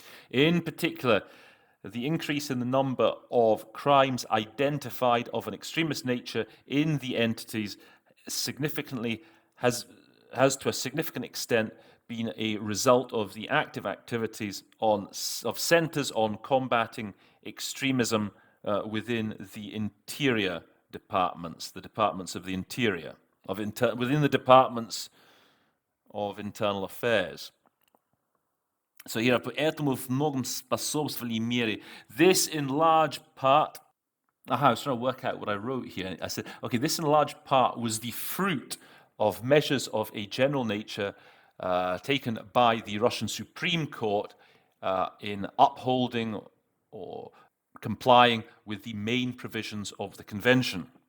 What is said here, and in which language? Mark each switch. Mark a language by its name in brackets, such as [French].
[English] In particular, the increase in the number of crimes identified of an extremist nature in the entities significantly has to a significant extent been a result of the active activities of centers on combating extremism within the interior departments, the departments of the interior, within the departments of internal affairs. So here I put [Russian] этому в многом способствовали меры. [English] This in large part, I was trying to work out what I wrote here. I said, okay, this in large part was the fruit of measures of a general nature taken by the Russian Supreme Court in upholding or complying with the main provisions of the convention.